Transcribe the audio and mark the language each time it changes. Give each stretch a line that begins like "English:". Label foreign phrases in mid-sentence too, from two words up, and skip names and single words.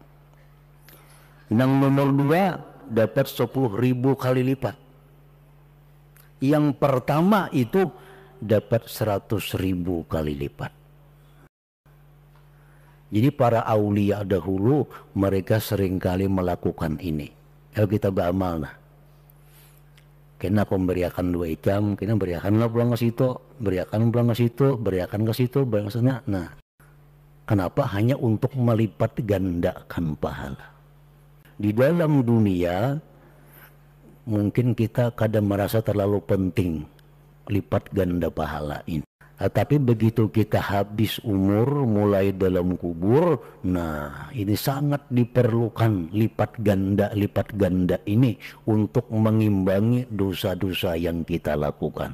Indonesian: Nomor 2 dapat 10.000 kali lipat. Yang pertama itu dapat 100.000 kali lipat. Jadi para aulia dahulu mereka seringkali melakukan ini. Kalau kita beramal nah, kena pemberiakan 2 jam,
Banjar: kena beriakanlah pulang
Indonesian: ke situ, beriakan pulang ke situ, beriakan ke situ, beriakan ke sana. Nah, kenapa? Hanya untuk melipat gandakan pahala. Di dalam dunia mungkin kita kadang merasa terlalu penting lipat ganda pahala ini. Tapi begitu kita habis umur mulai dalam kubur, nah ini sangat diperlukan lipat ganda ini untuk mengimbangi dosa-dosa yang kita lakukan.